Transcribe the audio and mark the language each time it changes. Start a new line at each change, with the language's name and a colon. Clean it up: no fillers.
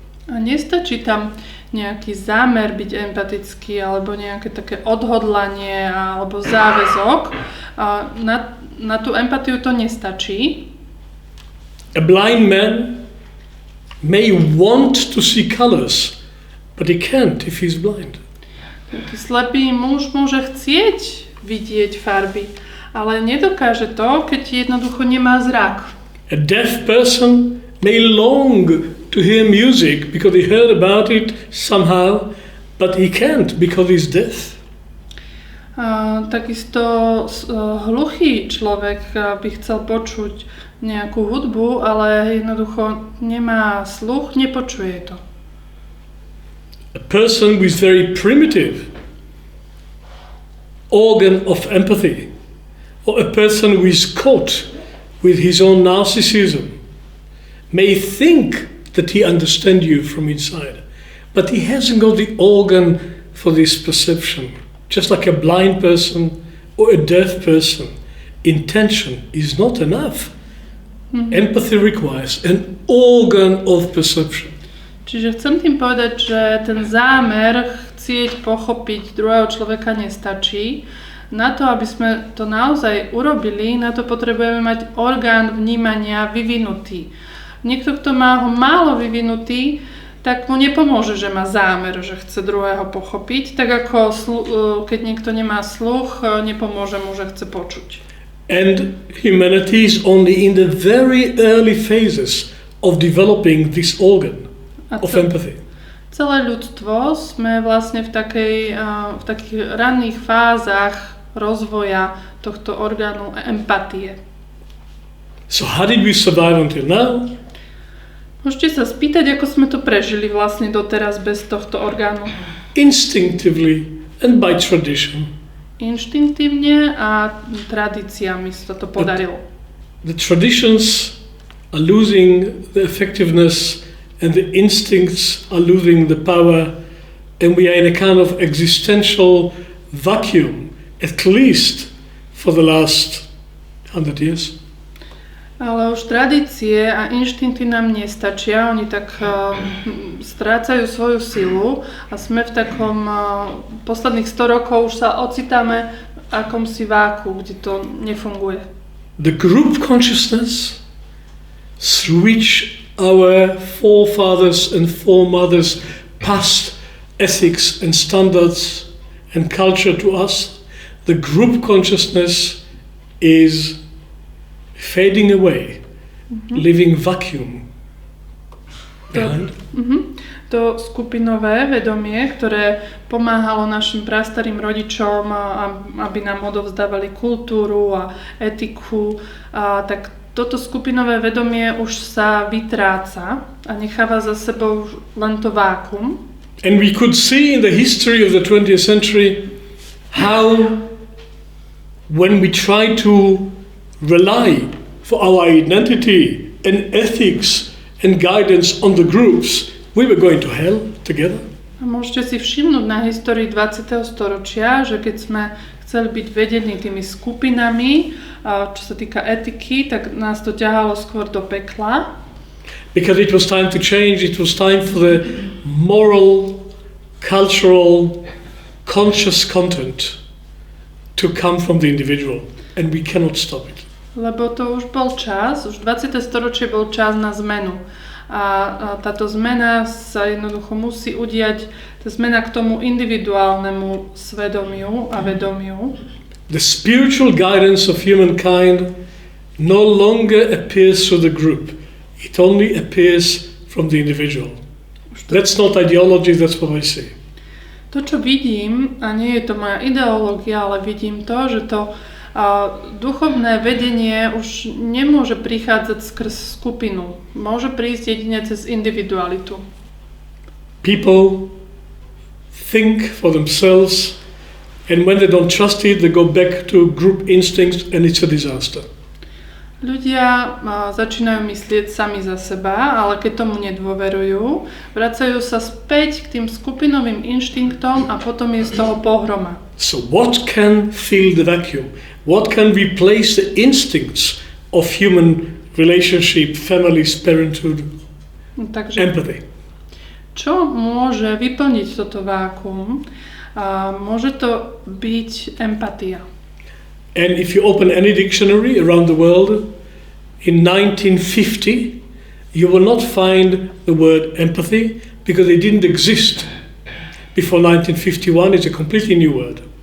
Slovak: A nestačí tam nejaký zámer byť empatický, alebo nejaké také odhodlanie, alebo záväzok. Na tú empatiu to nestačí.
English: A blind man may want to see colors, but he can't if he's blind.
Slovak: Taký slepý muž môže chcieť vidieť farby, ale nedokáže to, keď jednoducho nemá zrak.
English: A deaf person may long to hear music because he heard about it somehow, but he can't because he's deaf.
Slovak: Takisto hluchý človek by chcel počuť nejakú hudbu, ale jednoducho nemá sluch, nepočuje to.
English: A person with very primitive organ of empathy, or a person who is caught with his own narcissism, may think that he understands you from inside, but he hasn't got the organ for this perception. Just like a blind person or a deaf person, intention is not enough. Mm-hmm. Empathy requires an organ of perception.
Slovak: Čiže chcem tým povedať, že ten zámer chcieť pochopiť druhého človeka nestačí. Na to, aby sme to naozaj urobili, na to potrebujeme mať orgán vnímania vyvinutý. Niekto, kto má ho málo vyvinutý, tak mu nepomôže, že má zámer, že chce druhého pochopiť, tak ako keď niekto nemá sluch, nepomôže mu, že chce počuť.
English: And humanity is only in the very early phases of developing this organ of empathy.
Slovak: Celé ľudstvo sme vlastne v takých ranných fázach rozvoja tohto orgánu empatie.
English: So how did we survive until now?
Slovak: Môžete sa spýtať, ako sme to prežili vlastne doteraz bez tohto orgánu.
English: Instinctively and by tradition.
Slovak: Inštinktívne a tradíciami sa to podarilo.
English: The traditions are losing the effectiveness and the instincts are losing the power, and we are in a kind of existential vacuum, at least for the last 100 years.
Slovak: Ale už tradície a inštinkty nám nestačia, oni tak strácajú svoju silu a sme v takom posledných 100 rokov už sa ocitáme v akomsi váku, kde to nefunguje.
English: The group consciousness through which our forefathers and foremothers passed ethics and standards and culture to us, the group consciousness is fading away, leaving vacuum behind.
Slovak: To skupinové vedomie, ktoré pomáhalo našim prastarým rodičom, aby nám odovzdávali kultúru a etiku, tak toto skupinové vedomie už sa vytráca a necháva za sebou len to vákuum.
English: And we could see in the history of the 20th century how when we try to rely for our identity and ethics and guidance on the groups, we were going to hell together.
Slovak: A môžete si všimnúť na histórii 20. storočia, že keď sme chceli byť vedení tými skupinami, čo sa týka etiky, tak nás to ťahalo skôr do pekla.
English: Because it was time to change, it was time for the moral, cultural, conscious content to come from the individual. And we cannot stop it.
Slovak: Lebo to už bol čas, už 20. storočie bol čas na zmenu. A táto zmena sa jednoducho musí udiať, tá zmena k tomu individuálnemu svedomiu a vedomiu.
English: The spiritual guidance of humankind no longer appears through the group. It only appears from the individual. That's not ideology, that's what I see.
Slovak: To, čo vidím, a nie je to moja ideológia, ale vidím to, že to duchovné vedenie už nemôže prichádzať skrz skupinu. Môže prísť jedine cez individualitu.
English: People think for themselves, and when they don't trust it, they go back to group instincts and it's a disaster.
Slovak: Ľudia začínajú myslieť sami za seba, ale keď tomu nedôverujú, vracajú sa späť k tým skupinovým inštinktom a potom je z toho pohroma.
English: So what can fill the vacuum? What can replace the instincts of human relationship, families, parenthood, empathy?
Slovak: Čo môže vyplniť toto vákuum? Môže to byť empatia.
English: And if you open any dictionary around the world, in 1950, you will not find the word empathy because it didn't exist. Before 1951, it's a completely new word.